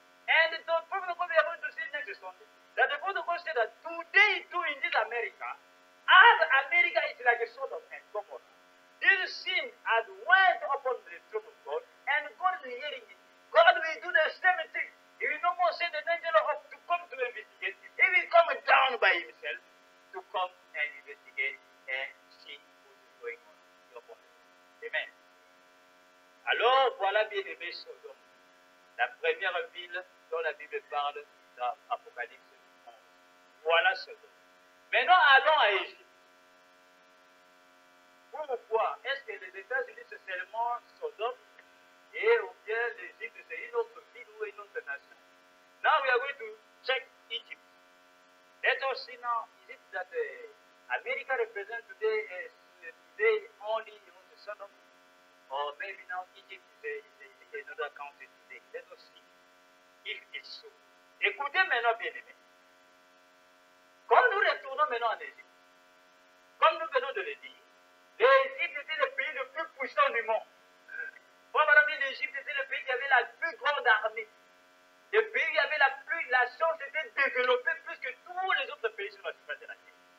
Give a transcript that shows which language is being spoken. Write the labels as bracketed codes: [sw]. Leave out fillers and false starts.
[en] And the prophet of God we are going to see next Sunday, that the prophet of God said that today too in this America, as America is like a Sodom and Gomorrah, this sin has went upon the throne of God, and God is hearing it. God will do the same thing. He will no more send an angel up to come to investigate. He will come down by himself to come and investigate and see what is going on upon it. Amen. [fr] Alors, voilà bien aimé Sodome, la première ville dont la Bible parle dans Apocalypse 11. Voilà Sodome. Maintenant, allons à Égypte. Pourquoi? Est-ce que les États-Unis, c'est seulement Sodome et ou bien l'Égypte, c'est une autre ville ou une autre nation? [en] Now we are going to check Egypt. Let us see now, is it that America represents today only the Sodom? Or maybe now Egypt is another country today. Let us see if it's so. [fr] Écoutez maintenant, bien aimé. Quand nous retournons maintenant en Égypte, comme nous venons de le dire, l'Égypte était le pays le plus puissant du monde. Madame, l'Égypte était le pays qui avait la plus grande armée. Le pays qui avait la chance était développée plus que tous les autres pays sur la surface de la terre.